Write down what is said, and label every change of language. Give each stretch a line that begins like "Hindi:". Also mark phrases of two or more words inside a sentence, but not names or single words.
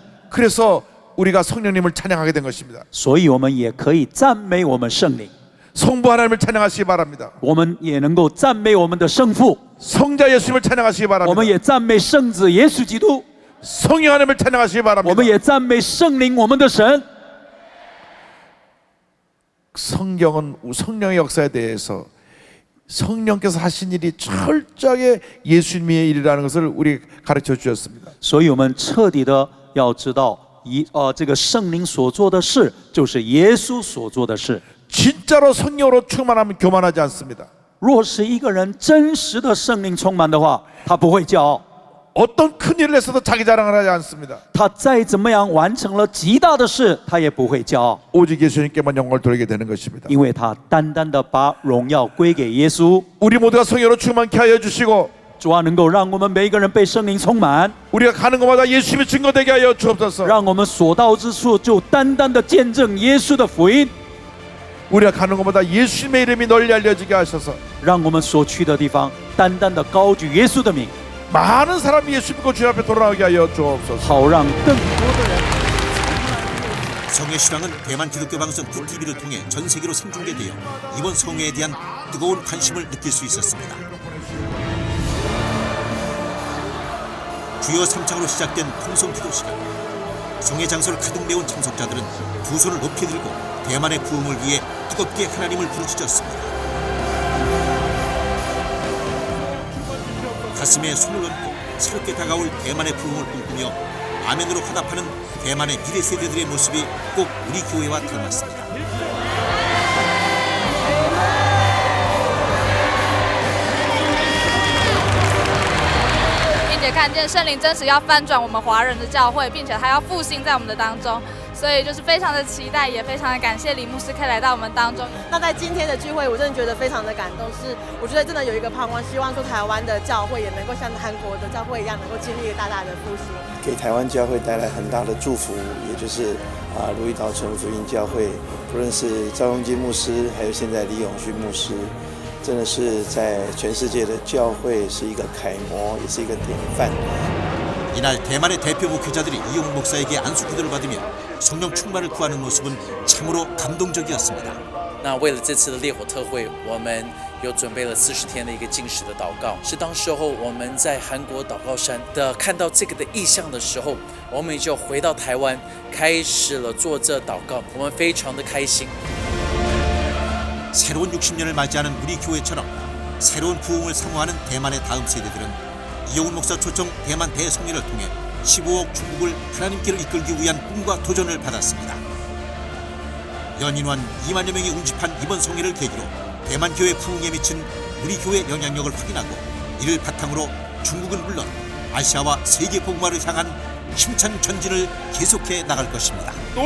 Korean: 그래서 우리가 성령님을 찬양하게 된 것입니다.
Chinese: 所以我们也可以赞美我们圣灵，
Korean: 성부 하나님을 찬양하시기 바랍니다.
Chinese: 我们也能够赞美我们的圣父，
Korean: 성자 예수님을 찬양하시기
Chinese: 我们
Korean: 바랍니다.
Chinese: 也赞美圣子耶稣基督，
Korean: 성령 하나님을 찬양하시기
Chinese: 我
Korean: 바랍니다.
Chinese: 们也赞美圣灵我们的神。
Korean: 성경은 성령의 역사에 대해서 성령께서 하신 일이 철저하게 예수님의 일이라는 것을 우리 가르쳐 주셨습니다.
Chinese: 所以我们彻底的要知道，这个圣灵所做的事，就是耶稣所做的事。
Korean: 진짜로 성령으로 충만하면 교만하지 않습니다.
Chinese: 若是一个人真实的圣灵充满的话，他不会骄傲。
Korean: 어떤 큰 일을 했어도 자기 자랑을 하지 않습니다.
Chinese: 他再怎么样完成了极大的事，他也不会骄傲，
Korean: 오직 예수님께만 영광을 돌리게 되는 것입니다.
Chinese: 因为他单单的把荣耀归给耶稣。
Korean: 우리 모두가 성령으로 충만케 하여 주시고
Chinese: 主啊，能够让我们每一个人被圣灵充满，
Korean: 우리가 가는 곳마다 예수님의 증거되게 하여 주옵소서.
Chinese: 让我们所到之处就单单的见证耶稣的福音，
Korean: 우리가 가는 곳마다 예수님의 이름이 널리 알려지게 하셔서
Chinese: 让我们所去的地方单单的高举耶稣的名，
Korean: 많은 사람이 예수 믿고 주님 앞에 돌아오게 하여 주옵소서.
Chinese: 好让更多的人。
Korean: 성의 실황은 대만 기독교 방송 QTV를 통해 전 세계로 생중계되어 이번 성회에 대한 뜨거운 관심을 느낄 수 있었습니다. 주요 3창으로 시작된 통성 기도 시간. 성회 장소를 가득 메운 참석자들은 두 손을 높이 들고 대만의 부흥을 위해 뜨겁게 하나님을 부르짖었습니다. 가슴에 손을 얹고 새롭게 다가올 대만의 부흥을 꿈꾸며 아멘으로 화답하는 대만의 미래 세대들의 모습이 꼭 우리 교회와 닮았습니다.
Chinese: 并且看见圣灵真实要翻转我们华人的教会，并且他要复兴在我们的当中，所以就是非常的期待，也非常的感谢李牧师可以来到我们当中。那在今天的聚会，我真的觉得非常的感动，是我觉得真的有一个盼望，希望说台湾的教会也能够像韩国的教会一样，能够经历大大的复兴，给台湾教会带来很大的祝福，也就是如意岛城福音教会，不论是赵永基牧师，还有现在李永旭牧师，真的是在全世界的教会是一个楷模，也是一个典范。
Korean: 이날 대만의 대표 목회자들이 이용훈 목사에게 안수기도를 받으며 성령 충만을 구하는 모습은 참으로 감동적이었습니다.
Chinese: 那为了这次的烈火特会，我们有准备了40天的一个禁食的祷告。是当时候我们在韩国祷告山的看到这个的意象的时候，我们就回到台湾，开始了做这祷告。我们非常的开心。
Korean: 새로운 60년을 맞이하는 우리 교회처럼 새로운 부흥을 사모하는 대만의 다음 세대들은 이용훈 목사 초청 대만 대성례를 통해 15억 중국을 하나님께로 이끌기 위한 꿈과 도전을 받았습니다. 연인원 2만여 명이 운집한 이번 성례를 계기로 대만 교회 부흥에 미친 우리 교회 영향력을 확인하고 이를 바탕으로 중국은 물론 아시아와 세계 복음화를 향한 힘찬 전진을 계속해 나갈 것입니다.